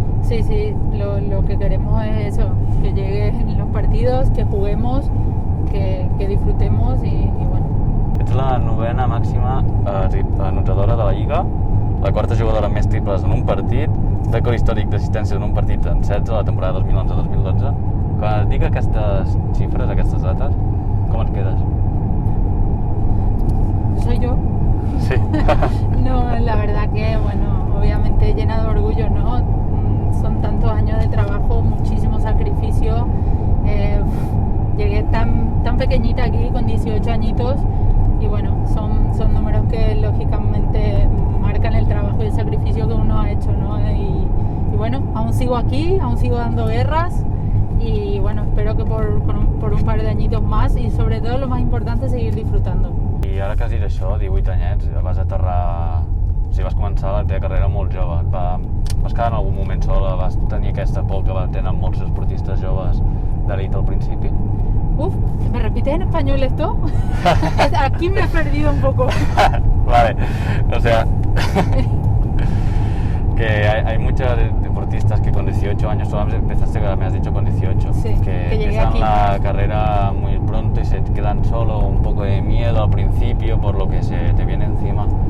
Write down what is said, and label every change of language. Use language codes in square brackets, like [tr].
[es] Sí, lo que queremos es eso, que lleguen los partidos, que juguemos, que disfrutemos y bueno. [ca] Ets la novena màxima anotadora de la Lliga, la quarta jugadora amb més triples en un partit, rècord històric d'assistències en un partit en 16 a la temporada 2011-2012. Quan et dic aquestes xifres, aquestes dates, com et quedes? [es] Soy yo. Sí. No, la verdad que, bueno, obviamente llena de orgullo, ¿no? Son tantos años de trabajo, muchísimo sacrificio. Llegué tan pequeñita aquí, con 18 añitos, y bueno, son números que lógicamente marcan el trabajo y el sacrificio que uno ha hecho, ¿no? Y bueno, aún sigo aquí, aún sigo dando guerras, y bueno, espero que por un par de añitos más, y sobre todo lo más importante, seguir disfrutando. [ca] I ara que has dit això, 18 anyets, vas aterrar... O sigui, vas començar la teva carrera molt jove. Vas quedar en algun moment sola? Vas tenir aquesta por que tenen molts esportistes joves d'elit al principi? [es] Uf, ¿me repites en español esto? Aquí me he perdido un poco. Vale, o sea... que hay muchos deportistas que con 18 años, tú empezaste, me has dicho, con 18, Sí, que llegué empiezan aquí. la carrera muy pronto y se quedan solo, un poco de miedo al principio por lo que se te viene encima.